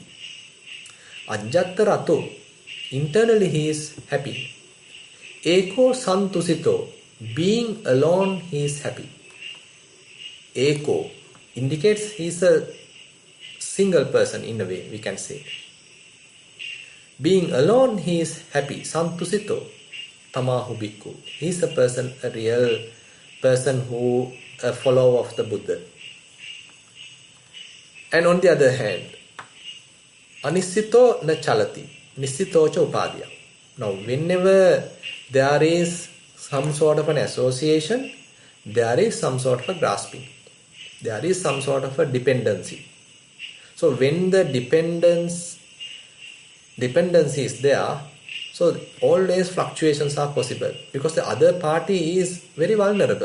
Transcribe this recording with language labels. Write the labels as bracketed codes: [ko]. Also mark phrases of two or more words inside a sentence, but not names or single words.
[en] Ajjattarato. Internally he is happy. [pi] Eko santusito. [en] Being alone he is happy. Eko indicates he is a single person in a way, we can say. Being alone he is happy. Santusito. [pi] Tamahu bhikkhu. [en] He is a person, a real person who, a follower of the Buddha. And on the other hand, [pi] anisito na chalati. Nissitocha upadya. [en] Now, whenever there is some sort of an association, there is some sort of a grasping. There is some sort of a dependency. So when the dependency is there, so always fluctuations are possible because the other party is very vulnerable.